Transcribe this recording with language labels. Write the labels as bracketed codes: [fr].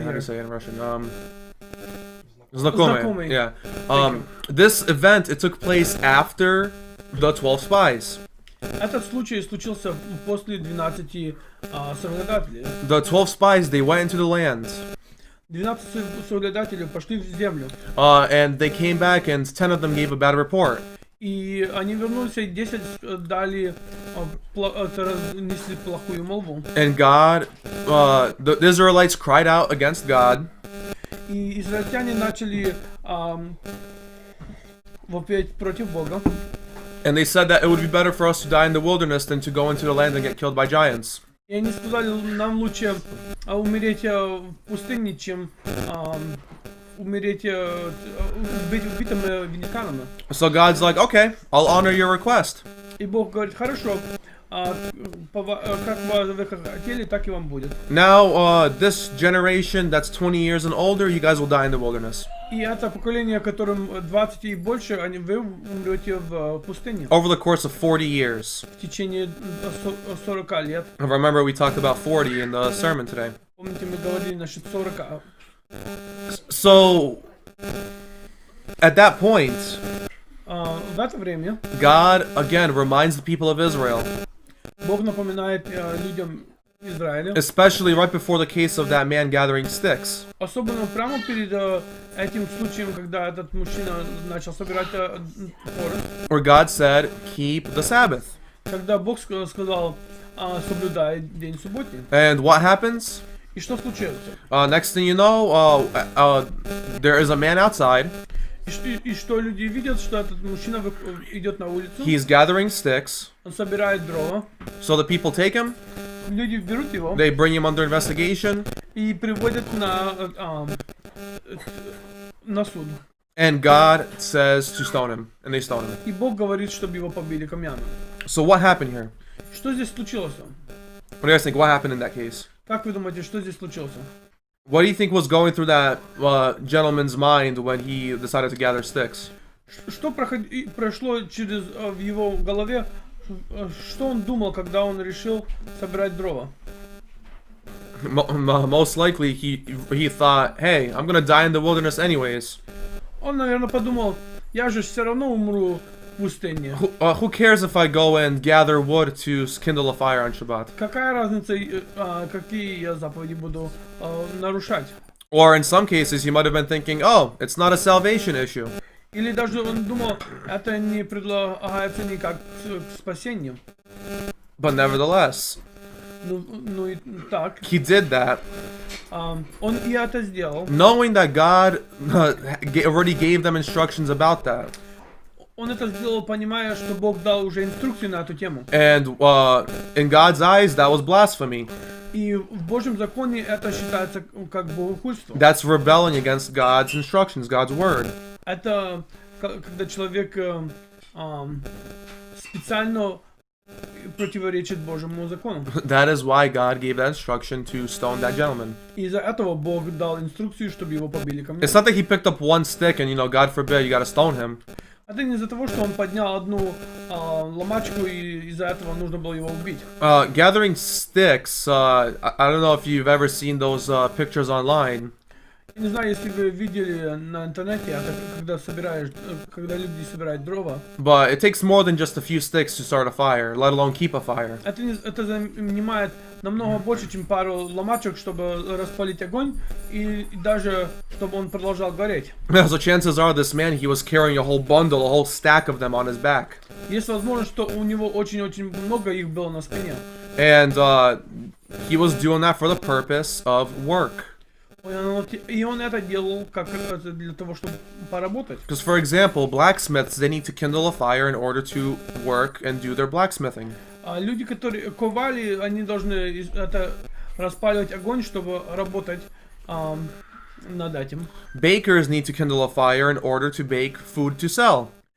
[en] How do you say it in Russian? [ru] Знакомый. [en] Yeah. This event, it took place after the 12 spies. [ru] Этот случай случился после 12 соглядателей. [en] The 12 spies, they went into the land. [ru] 12 соглядателей пошли в землю. [en] And they came back and 10 of them gave a bad report. [ru] И они вернулись, и 10 дали, разнесли плохую молву. [en] And God, the Israelites cried out against God. [ru] И израильтяне начали вопить против Бога. [en] And they said that it would be better for us to die in the wilderness than to go into the land and get killed by giants. [ru] И они сказали, нам лучше умереть в пустыне, чем умереть убитым великанами. [en] So God's like, okay, I'll honor your request. [ru] И Бог говорит, хорошо, как вы хотели, так и вам будет. [en] Now, this generation that's 20 years and older, you guys will die in the wilderness. [ru] И это поколение, которым 20 и больше, вы умрете в пустыне. [en] Over the course of 40 years. [ru] В течение 40 лет. [en] Remember, we talked about 40 in the sermon today. [ru] Помните, мы говорили насчет 40. [en] So, at that point, [ru] в это время [en] God again reminds the people of Israel, [ru] Бог напоминает людям Израиля, [en] especially right before the case of that man gathering sticks. [ru] особенно прямо перед этим случаем, когда этот мужчина начал собирать топоры, [en] Where God said, keep the Sabbath. [ru] когда Бог сказал, соблюдай день субботний. [en] And what happens? [ru] И что случилось? [en] Next thing you know, there is a man outside. [ru] И что люди видят, что этот мужчина идет на улицу. [en] He's gathering sticks. [ru] Он собирает дрова. [en] So the people take him. [ru] Люди берут его. [en] They bring him under investigation. [ru] И приводят на суд. [en] And God says to stone him, and they stone him. [ru] И Бог говорит, чтобы его побили камнями. [en] So what happened here? [ru] Что здесь случилось? [en] What do you guys think? What happened in that case? [ru] Как вы думаете, что здесь случилось? [en] What do you think was going through that gentleman's mind when he decided to gather sticks? [ru] Что прошло через в его голове? Что он думал, когда он решил собирать дрова? [en] Most likely, he thought, hey, I'm gonna die in the wilderness anyways. [ru] Он, наверное, подумал, я же все равно умру в пустыне. [en] Who cares if I go and gather wood to kindle a fire on Shabbat? [ru] Какая разница, какие я заповеди буду нарушать? [en] Or in some cases, he might have been thinking, oh, it's not a salvation issue. [ru] Или даже он думал, это не предлагается никак к спасению. [en] But nevertheless, [ru] Ну и так. [en] he did that, [ru] Он и это сделал. [en] knowing that God already gave them instructions about that. [ru] Он это сделал, понимая, что Бог дал уже инструкцию на эту тему. [en] And in God's eyes, that was blasphemy. [ru] И в Божьем законе это считается как богохульство. [en] That's rebelling against God's instructions, God's word. [ru] Это когда человек специально противоречит Божьему закону. [en] That is why God gave that instruction to stone that gentleman. [ru] Из-за этого Бог дал инструкцию, чтобы его побили камнями. [en] It's not that he picked up one stick and, God forbid, you gotta stone him. [ru] Это не из-за того, что он поднял одну ломачку, и из-за этого нужно было его убить. [en] Gathering sticks, I don't know if you've ever seen those pictures online. [ru] Не знаю, если вы видели на интернете, это когда люди собирают дрова. [en] But it takes more than just a few sticks to start a fire, let alone keep a fire. [ru] Это занимает намного больше, чем пару ломачек, чтобы распалить огонь, и даже чтобы он продолжал гореть. [en] So chances are this man, he was carrying a whole bundle, a whole stack of them on his back. [ru] Есть возможность, что у него очень-очень много их было на спине. [en] And he was doing that for the purpose of work. [ru] И он это делал как для того, чтобы поработать. [en] Because, for example, blacksmiths, they need to kindle a fire in order to work and do their blacksmithing. [ru] А люди, которые ковали, они должны это распаливать огонь, чтобы работать над этим. [en] Bakers need to kindle a fire in order to bake food to sell.